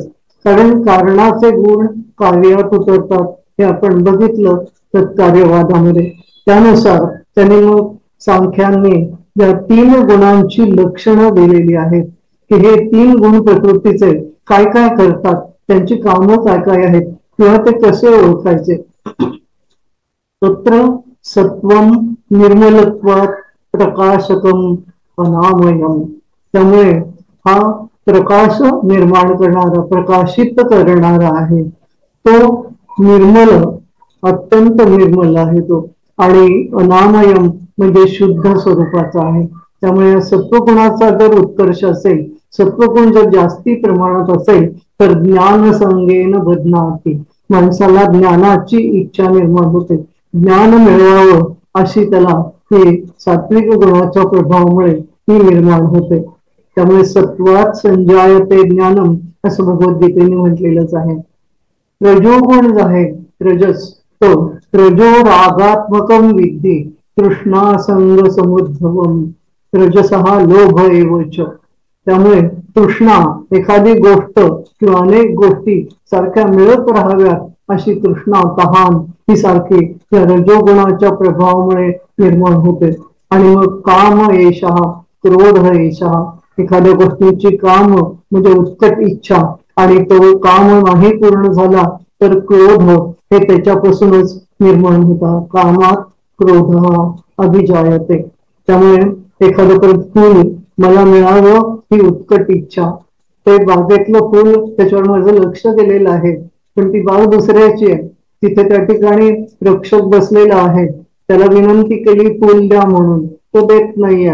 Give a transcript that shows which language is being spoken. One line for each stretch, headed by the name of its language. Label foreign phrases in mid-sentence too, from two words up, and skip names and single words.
Marathi: कारण कारणाचे गुण कार्यात उतरतात हे आपण बघितलं तत्कार्यवादामध्ये. त्यानुसार त्यांनी मग सांख्यांनी या 3 गुणांची लक्षणं दिलेली आहेत की हे 3 गुण प्रकृतीचे काय काय करतात, त्यांची कामं काय काय आहेत किंवा ते कसे ओळखायचे.
Sanskrit: तत्र सत्वम निर्मलत्वात् प्रकाशकम अनामयम.
Marathi: त्यामुळे हा प्रकाश निर्माण करणारा, प्रकाशित करणारा आहे तो निर्मल, अत्यंत निर्मल आहे तो. आणि अनामयम म्हणजे शुद्ध स्वरूपाचा आहे. त्यामुळे या सत्वगुणाचा जर उत्कर्ष असेल, सत्वगुण जर जास्ती प्रमाणात असेल तर
Sanskrit: ज्ञान संगेन बदनाती,
Marathi: माणसाला ज्ञानाची इच्छा निर्माण होते, ज्ञान मिळवावं अशी त्याला ही सात्विक गुणाच्या प्रभावामुळे ती निर्माण होते.
Sanskrit: त्यामुळे सत्वात संजायते ज्ञानम
Marathi: असं भगवद्गीतेने म्हटलेलंच आहे. रजोगुण जो आहे, रजस, तो
Sanskrit: रजो रागात्मकम विद्धी तृष्णासंग समुद्भवम रजसहा लोभ एवच.
Marathi: त्यामुळे तृष्णा, एखादी गोष्ट किंवा अनेक गोष्टी सारख्या मिळत राहाव्यात अशी तृष्णा, तहान ही सारखी या रजोगुणाच्या प्रभावामुळे निर्माण होते. आणि मग
Sanskrit: काम एषः, क्रोध एषः,
Marathi: एखाद्या गोष्टीची काम म्हणजे उत्कट इच्छा आणि तो काम नाही पूर्ण झाला तर क्रोध हे त्याच्यापासूनच निर्माण होता.
Sanskrit: कामात क्रोध अभिजायते.
Marathi: त्यामुळे एखादं फूल मला मिळावं ही उत्कट इच्छा, ते बागेतलं फूल त्याच्यावर माझं लक्ष गेलेलं आहे पण ती बाग दुसऱ्याची आहे, तिथे त्या ठिकाणी रक्षक बसलेला आहे, त्याला विनंती केली फूल द्या म्हणून, तो देत नाहीये.